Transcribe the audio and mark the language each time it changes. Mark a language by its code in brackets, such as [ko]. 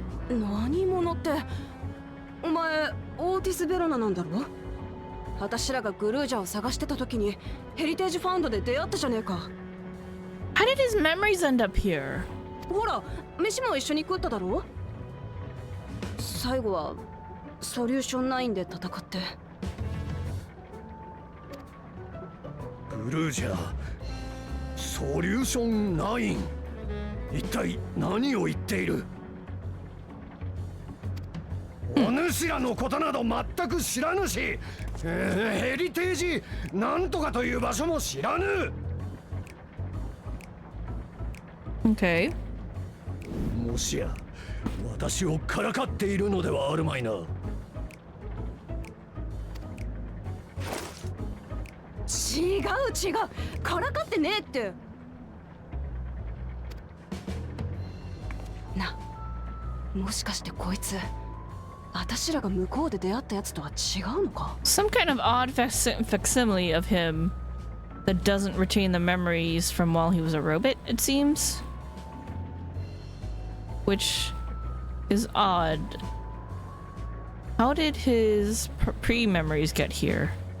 [ja] 何者ってお前オーティス・ベロナなんだろ？私らがグルージャを探してた時にヘリテージファウンドで出会ったじゃねえか。 [en] How did his memories end up here? [ja] ほら飯も一緒に食っただろ？最後はソリューション9で戦って。グルージャー、ソリューション9、一体何を言っている？お主らのことなど全く知らぬし、ヘリテージなんとかという場所も知らぬ。 [en] Okay. [ja] もしや私をからかっているのではあるまいな。違う違う、からかってねえって。な、もしかしてこいつ私らが向こうで出会ったやつとは違うのか？ [en] Some kind of odd facsimile of him that doesn't retain the memories from while he was a robot, it seems. Which is odd. How did his pre-memories get here?